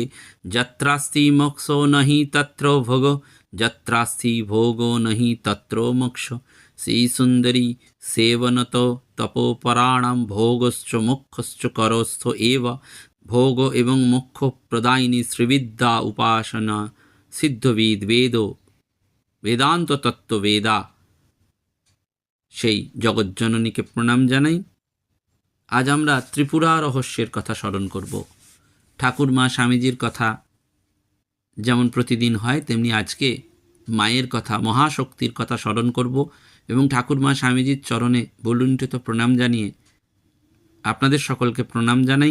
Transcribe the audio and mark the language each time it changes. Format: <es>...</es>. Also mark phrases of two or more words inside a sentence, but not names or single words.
<sa>जत्रास्ति मोक्षो नहि तत्र भोगो, जत्रास्ति भोगो नहि तत्र मोक्षो। श्री सुंदरी सेवनतो तपोपराणां भोगश्च मोक्षश्च करस्थ एव। भोग एवं मोक्ष प्रदायिनी श्रीविद्या उपासना सिद्धविद वेद वेदांत तत्व वेदा</sa> <bn>সেই জগজ্জননীকে প্রণাম জানাই। আজ আমরা ত্রিপুরা রহস্যের কথা স্মরণ করব। ঠাকুর মা স্বামীজির কথা যেমন প্রতিদিন হয়, তেমনি আজকে মায়ের কথা, মহাশক্তির কথা স্মরণ করব এবং ঠাকুর মা স্বামীজির চরণে বলুণ্ঠিত প্রণাম জানিয়ে আপনাদের সকলকে প্রণাম জানাই।</bn>